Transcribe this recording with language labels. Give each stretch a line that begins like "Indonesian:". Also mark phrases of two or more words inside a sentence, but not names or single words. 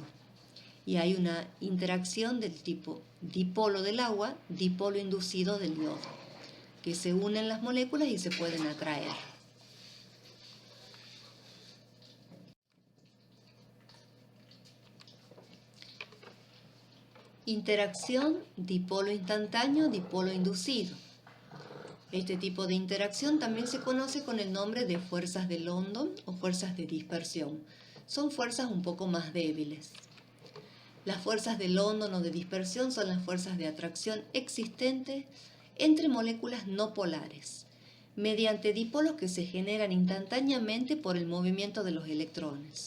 Spanish: Y hay una interacción del tipo dipolo del agua, dipolo inducido del yodo, que se unen las moléculas y se pueden atraer. Interacción dipolo instantáneo, dipolo inducido. Este tipo de interacción también se conoce con el nombre de fuerzas de London o fuerzas de dispersión. Son fuerzas un poco más débiles. Las fuerzas de London o de dispersión son las fuerzas de atracción existentes entre moléculas no polares, mediante dipolos que se generan instantáneamente por el movimiento de los electrones.